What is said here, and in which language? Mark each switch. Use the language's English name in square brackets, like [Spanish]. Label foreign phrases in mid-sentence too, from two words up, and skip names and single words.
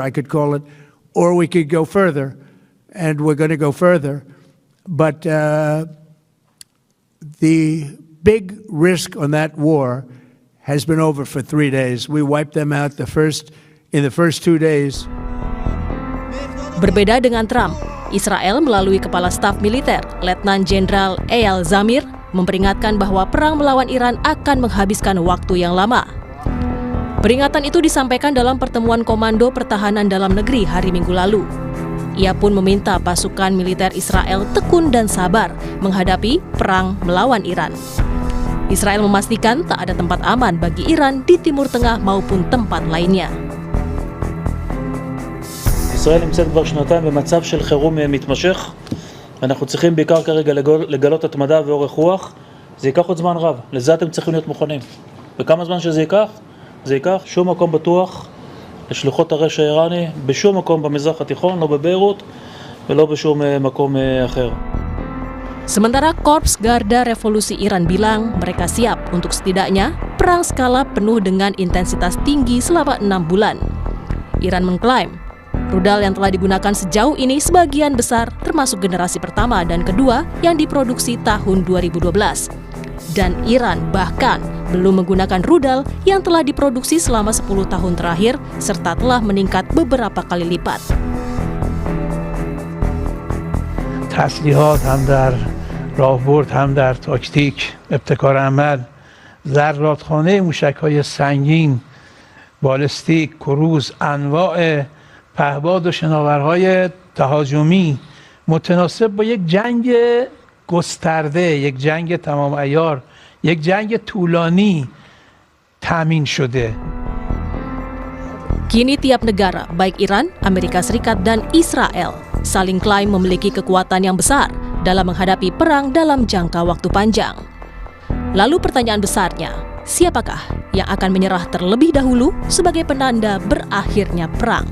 [English] I could call it, or we could go further. And we're going to go further. But the big risk on that war has been over for 3 days. We wiped them out in the first 2 days. [Indonesian] Berbeda dengan Trump, Israel melalui Kepala Staf Militer, Letnan Jenderal Eyal Zamir, memperingatkan bahwa perang melawan Iran akan menghabiskan waktu yang lama. Peringatan itu disampaikan dalam pertemuan Komando Pertahanan Dalam Negeri hari Minggu lalu. Ia pun meminta pasukan militer Israel tekun dan sabar menghadapi perang melawan Iran. Israel memastikan tak ada tempat aman bagi Iran di Timur Tengah maupun tempat lainnya. [Hebrew] ישראל נמצאת כבר שנתיים במצב של חירום מתמשך. אנחנו צריכים בעיקר כרגע לגלות התמדה ואורך רוח. זה ייקח עוד זמן רב. לזה אתם צריכים להיות מוכנים. וכמה זמן שזה ייקח? זה ייקח שום מקום בטוח לשלוחות הרשע האיראני בשום מקום במזרח התיכון, לא בביירות ולא בשום מקום אחר. [Indonesian] Sementara Korps Garda Revolusi Iran bilang mereka siap untuk setidaknya perang skala penuh dengan intensitas tinggi selama 6 bulan. Iran mengklaim rudal yang telah digunakan sejauh ini sebagian besar termasuk generasi pertama dan kedua yang diproduksi tahun 2012. Dan Iran bahkan belum menggunakan rudal yang telah diproduksi selama 10 tahun terakhir serta telah meningkat beberapa kali lipat. [Persian] تسلیحات هم در راهبرد هم در تاکتیک ابتکار عمل ذراتخانه موشک‌های سنگین بالستیک کروز انواع پهباد و شناورهای تهاجمی متناسب با یک جنگ گسترده، یک جنگ تمام عیار، یک جنگ طولانی تامین شده. [Indonesian] Kini tiap negara, baik Iran, Amerika Serikat, dan Israel, saling klaim memiliki kekuatan yang besar dalam menghadapi perang dalam jangka waktu panjang. Lalu pertanyaan besarnya, siapakah yang akan menyerah terlebih dahulu sebagai penanda berakhirnya perang?